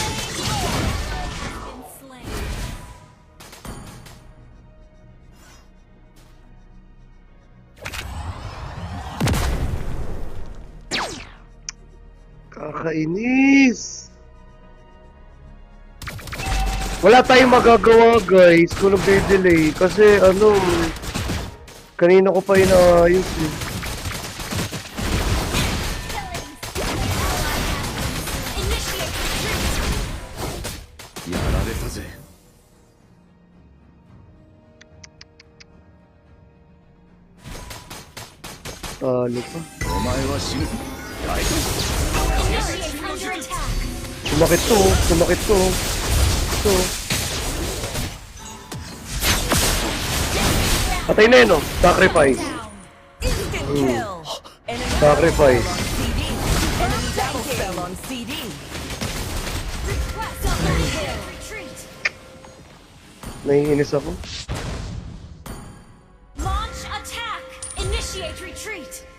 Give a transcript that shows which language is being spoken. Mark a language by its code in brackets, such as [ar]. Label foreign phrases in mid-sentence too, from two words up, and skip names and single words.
[en] Been slain. [tl] Kakainis! Wala tayong magagawa guys kung nagde-delay kasi kanina ko pa inaayos eh. [en] Initiate retreat. [ja] やられたぜ。 [tl] Talo pa. [ja] お前は死ぬ。ライト [en] Initiate under attack. [tl] Sumakit to, sumakit to. Ito. Patay na yun oh. Sacrifice. [en] Down. Instant kill! Enemy Sacrifice. CD. Enemy double fell on CD. Request double kill. Retreat. [tl] Naiinis ako. [en] Launch attack. Initiate retreat.